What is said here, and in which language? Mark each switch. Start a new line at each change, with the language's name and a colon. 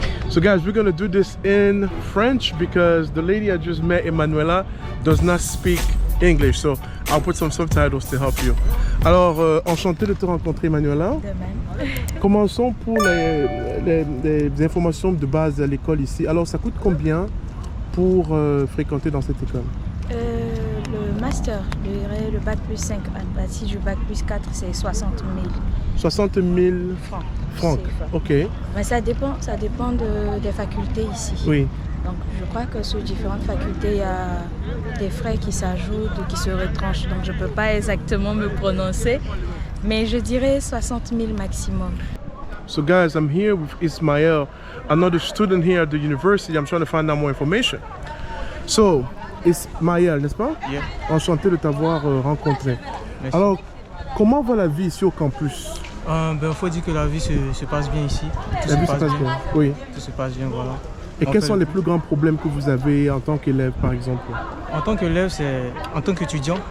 English: So guys, we're gonna do this in French because the lady I just met, Emanuela, does not speak English, so I'll put some subtitles to help you.
French: Alors, enchanté de te rencontrer, Emanuela. De même. Commençons pour les informations de base à l'école ici. Alors, ça coûte combien pour fréquenter dans cette école? Le master, le bac plus 5, à partir du bac plus 4, c'est 60 000. 60 000 francs. Ok. Mais ça dépend des facultés ici. Oui. Donc, je crois que sur différentes facultés, il y a des frais qui s'ajoutent ou qui se retranchent. Donc, je ne peux pas exactement me prononcer, mais je dirais 60 000 maximum.
English: So guys, I'm here with Ismael, another student here at the university. I'm trying to find out more information.
French: So, Ismael, n'est-ce pas?
English: Yeah.
French: Enchanté de t'avoir rencontré. Merci. Alors, comment va la vie ici au campus? Il faut dire que la vie se passe bien ici. La vie se passe bien, oui. Tout se passe bien, voilà. Et quels sont les plus grands problèmes que vous avez en tant qu'élève, par exemple? En tant qu'élève, c'est en tant qu'étudiant,